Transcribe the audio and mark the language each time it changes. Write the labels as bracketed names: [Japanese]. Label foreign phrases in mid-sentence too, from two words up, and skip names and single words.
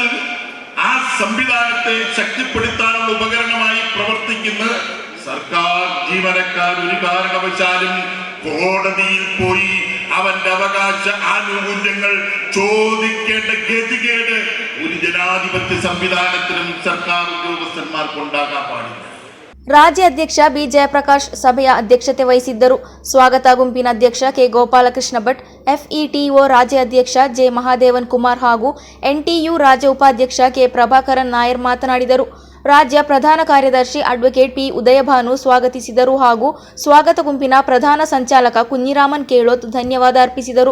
[Malayalam] ആ സംവിധാനത്തെ ശക്തിപ്പെടുത്താനുള്ള ഉപകരണമായി പ്രവർത്തിക്കുന്ന സർക്കാർ ജീവനക്കാർ ഒരു കാരണവശാലും കോടതിയിൽ പോയി അവന്റെ അവകാശ ആനുകൂല്യങ്ങൾ ചോദിക്കേണ്ട ഗതികേട് ഒരു ജനാധിപത്യ സംവിധാനത്തിലും സർക്കാർ ഉദ്യോഗസ്ഥന്മാർക്ക് ഉണ്ടാകാൻ പാടില്ല. [Kannada] ರಾಜ್ಯ ಅಧ್ಯಕ್ಷ ಬಿ ಜಯಪ್ರಕಾಶ್ ಸಭೆಯ ಅಧ್ಯಕ್ಷತೆ ವಹಿಸಿದ್ದರು. ಸ್ವಾಗತ ಗುಂಪಿನ ಅಧ್ಯಕ್ಷ ಕೆ ಗೋಪಾಲಕೃಷ್ಣ ಭಟ್, FETO ರಾಜ್ಯ ಅಧ್ಯಕ್ಷ ಜೆ ಮಹಾದೇವನ್ ಕುಮಾರ್ ಹಾಗೂ NTU ರಾಜ್ಯ ಉಪಾಧ್ಯಕ್ಷ ಕೆ ಪ್ರಭಾಕರನ್ ನಾಯರ್ ಮಾತನಾಡಿದರು. ರಾಜ್ಯ ಪ್ರಧಾನ ಕಾರ್ಯದರ್ಶಿ ಅಡ್ವೊಕೇಟ್ ಪಿ ಉದಯಭಾನು ಸ್ವಾಗತಿಸಿದರು ಹಾಗೂ ಸ್ವಾಗತ ಗುಂಪಿನ ಪ್ರಧಾನ ಸಂಚಾಲಕ ಕುഞ്ഞിರಾಮನ್ ಕೇಳೋತ್ ಧನ್ಯವಾದ ಅರ್ಪಿಸಿದರು.